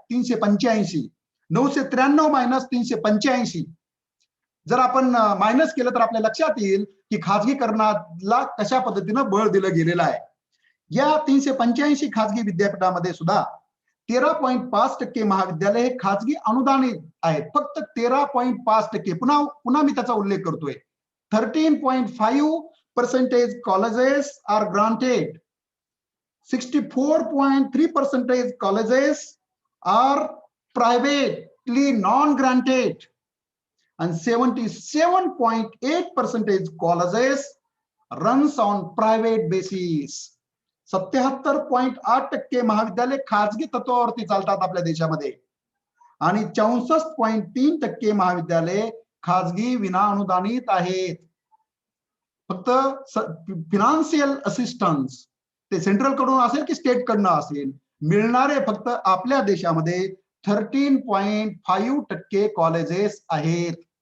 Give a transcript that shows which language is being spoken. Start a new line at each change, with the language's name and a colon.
Marathi: 385, 993 minus 385 जर आपण minus केलं तर आपल्या लक्षात येईल की खाजगीकरणाला कशा पद्धतीनं बळ दिलं गेलेलं आहे. या 385 खाजगी विद्यापीठामध्ये सुद्धा 13.5% महाविद्यालय हे खाजगी अनुदानित आहेत. फक्त 13.5%. पुन्हा मी त्याचा उल्लेख करतोय.
English: 13.5% colleges are granted, 64.3% colleges are privately non-granted and 77.8% colleges runs on private basis.
Marathi: 77.8% महाविद्यालय खाजगी तत्वावरती चालतात आपल्या देशामध्ये आणि 64.3% महाविद्यालय खाजगी विनाअनुदानित आहेत. फक्त फिनान्शियल असिस्टन्स ते सेंट्रल कडून असेल की स्टेट कडनं असेल मिळणारे फक्त आपल्या देशामध्ये 13.5% कॉलेजेस आहेत.